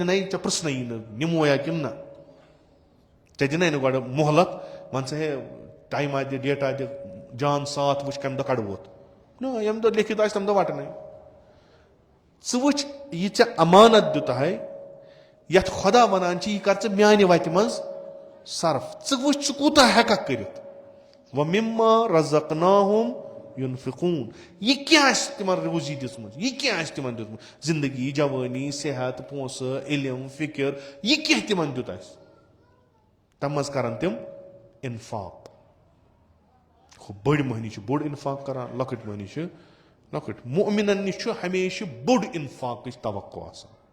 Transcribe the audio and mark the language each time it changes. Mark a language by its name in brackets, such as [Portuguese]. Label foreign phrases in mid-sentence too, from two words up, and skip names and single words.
[Kashmiri] نِنَے ژےٚ پرٛژھنَے نہٕ نِمویا کِنہٕ نہ ژےٚ دِنَے نہٕ گۄڈٕ مۄہلت ون ژٕ ہے ٹایما دِ ڈیٹا دِ جان ساتھ وٕچھ کمہِ دۄہ کڑووتھ نہ ییٚمہِ دۄہ لیکھِتھ آسہِ تمہِ دۄہ وٹنَے ژٕ وٕچھ یہِ ژےٚ امانت دیُتہے یتھ خۄدا ونان چھِ یہِ کر ژٕ میانہِ وتہِ منٛز صرف ژٕ وٕچھ ژٕ کوٗتاہ ہٮ۪ککھ کٔرِتھ [Arabic] وَمِمَّا رَزَقْنَاهُمْ يُنفِقُونَ [Kashmiri] یہِ کیٛاہ آسہِ تِمن روزی دِژمٕژ یہِ کیٛاہ آسہِ تِمن دیُتمُت زندگی جوٲنی صحت پونٛسہٕ علم فِکر یہِ کینٛہہ تِمن دیُت اَسہِ تَمہِ منٛز کرن تِم اِنفاق ہُہ بٔڑ مٔہنی چھِ بوٚڑ اِنفاق کران لۄکٕٹۍ مٔہنی چھِ لۄکٕٹۍ مُؤمِنن نِش چھُ ہمیشہٕ بوٚڑ اِنفاقٕچ توقع آسان